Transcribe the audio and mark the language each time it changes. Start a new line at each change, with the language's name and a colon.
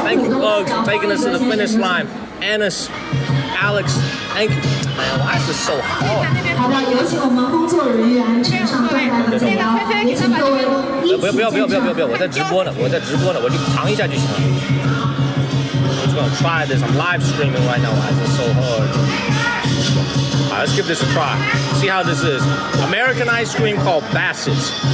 English: Thank you, Bugs, for taking us to the finish line. Annis, Alex, thank you. Man, why is this so hard?
Chinese: 好的，有请我们工作人员呈上断带和剪刀，也请各位一起不要！我在直播呢，我就尝一下就行了。
English: I'm just gonna try this. I'm live streaming right now. Why is this so hard? All right, let's give this a try. See how this is. American ice cream called Bassett's.